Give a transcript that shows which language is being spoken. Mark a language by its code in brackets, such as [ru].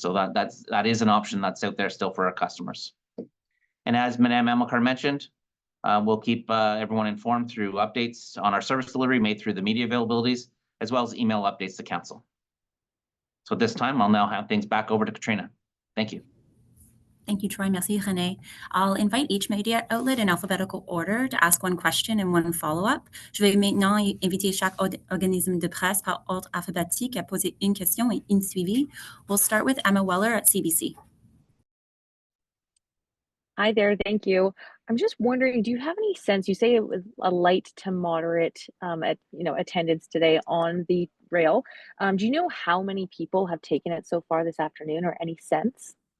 [en] So that is an option that's out there still for our customers. And as Madame Amelkar mentioned, we'll keep everyone informed through updates on our service delivery made through the media availabilities, as well as email updates to council. So at this time, I'll now hand things back over to Katrina. Thank you. Thank you, Troy. [fr] Merci, René. [en] I'll invite each media outlet in alphabetical order to ask one question and one follow-up. [fr] Je vais maintenant inviter chaque organisme de presse par ordre alphabétique à poser une question et une suivie. [en] We'll start with Emma Weller at CBC. Hi there, thank you. I'm just wondering, do you have any sense, you say it was a light to moderate attendance today on the rail. Do you know how many people have taken it so far this afternoon, or any sense?